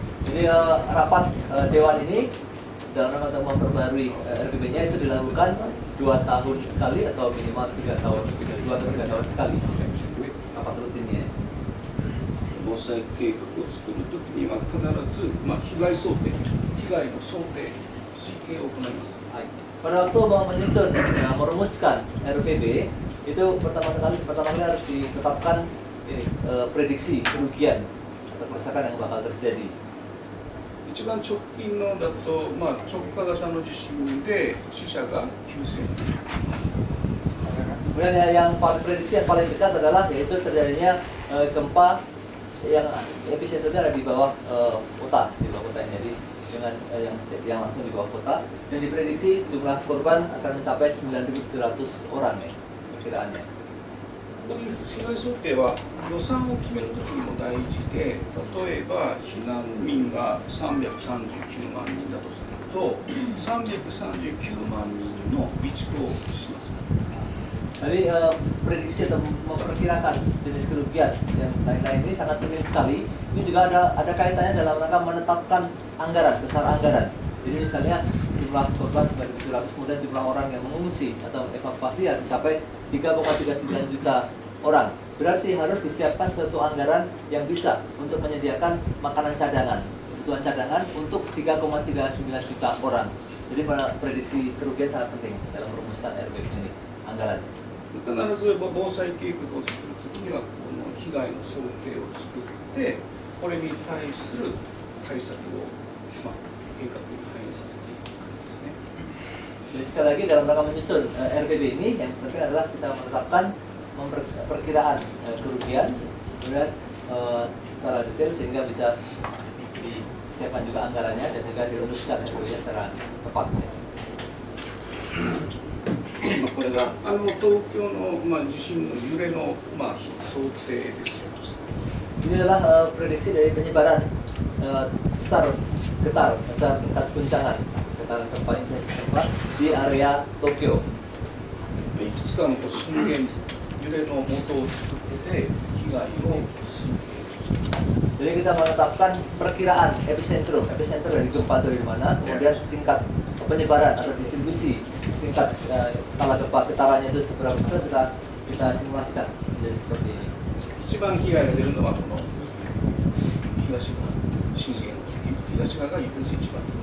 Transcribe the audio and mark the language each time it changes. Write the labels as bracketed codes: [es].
[id] Jadi rapat dewan ini dalam rangka untuk memperbarui RPB-nya itu dilakukan 2 tahun sekali atau minimal 3 tahun, 2 atau 3 tahun sekali rapat rutinnya. [ja] 防災計画を作るときには必ず、被害想定、被害の想定、推計を行います。 [id] Pada waktu mau menyusun, merumuskan RPB itu pertama kali harus ditetapkan ini, prediksi kerugian atau kerusakan yang bakal terjadi. [ja] 一番直近のだと、直下型の地震で死者が9000人。 [id] Kemudian yang paling prediksi yang paling dekat adalah yaitu terjadinya gempa yang epicenternya ada di bawah kota, di bawah kota ini. Jadi dengan yang langsung di bawah kota dan diprediksi jumlah korban akan mencapai 9.700 orang ya perkiraannya. [ja] こういう被害想定は予算を決めるときにも大事で、例えば避難民が339万人だとすると、339万人の備蓄をします。 [id] Jadi prediksi atau memperkirakan jenis kerugian yang lain-lain ini sangat penting sekali. Ini juga ada kaitannya dalam rangka menetapkan anggaran, besar anggaran. Jadi misalnya jumlah korban 9.700, kemudian jumlah orang yang mengungsi atau evakuasi yang mencapai 3,39 juta orang. Berarti harus disiapkan suatu anggaran yang bisa untuk menyediakan makanan cadangan, kebutuhan cadangan untuk 3,39 juta orang. Jadi prediksi kerugian sangat penting dalam merumuskan RPB ini, anggaran. [ja] 必ず防災計画を作るときにはこの被害の想定を作ってこれに対する対策を、計画に反映させていくんですね。 [id] Jadi sekali lagi dalam rangka menyusun RPB ini yang penting adalah kita menetapkan perkiraan kerugian kemudian secara detail sehingga bisa disiapkan juga anggarannya dan juga dirumuskan RPB secara tepat. [ja] これが東京の、地震の揺れの、想定ですよ。 [id] Ini adalah prediksi dari penyebaran besar getar, besar tingkat guncangan, getaran gempa intensitas di area Tokyo. [ja] いくつかの震源揺れの元を作って被害を推計。 [id] Jadi kita menetapkan perkiraan epicenter dari gempa itu di mana, kemudian tingkat penyebaran atau distribusi tingkat skala gempa getarannya itu seberapa besar sudah kita simulasikan menjadi seperti ini. [ja] 一番被害が出るのはこの東側震源東側が一番。